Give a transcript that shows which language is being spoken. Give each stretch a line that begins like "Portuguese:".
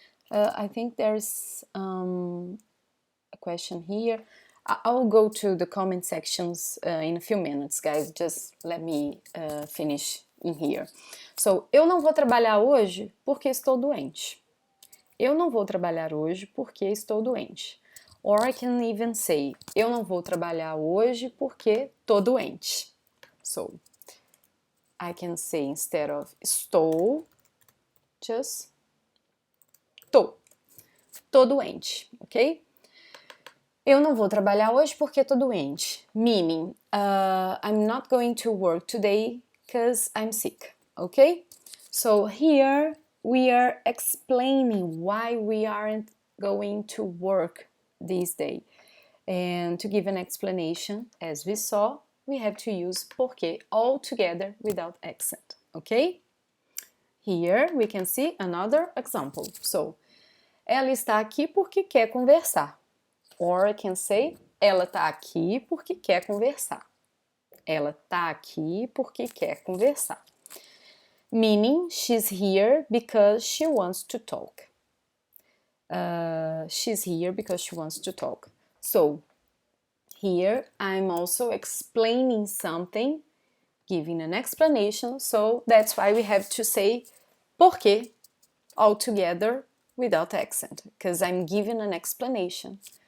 English: I think there's a question here. I'll go to the comment sections in a few minutes, guys. Just let me finish in here.
Portuguese: So, eu não vou trabalhar hoje porque estou doente. Eu não vou trabalhar hoje porque estou doente.
English: Or I can even say,
Portuguese: eu não vou trabalhar hoje porque tô doente.
English: So, I can say instead of estou, just
Portuguese: tô doente,
English: ok?
Portuguese: Eu não vou trabalhar hoje porque tô doente.
English: Meaning, I'm not going to work today because I'm sick, okay? So here we are explaining why we aren't going to work this day. And to give an explanation, as we saw, we have to use porquê all together without accent, okay? Here we can see another example.
Portuguese: So, ela está aqui porque quer conversar. Or I can say, ela está aqui porque quer conversar. Ela está aqui porque quer conversar.
English: Meaning, she's here because she wants to talk. She's here because she wants to talk. So, here I'm also explaining something, giving an explanation. So, that's why we have to say porquê all together without accent, because I'm giving an explanation.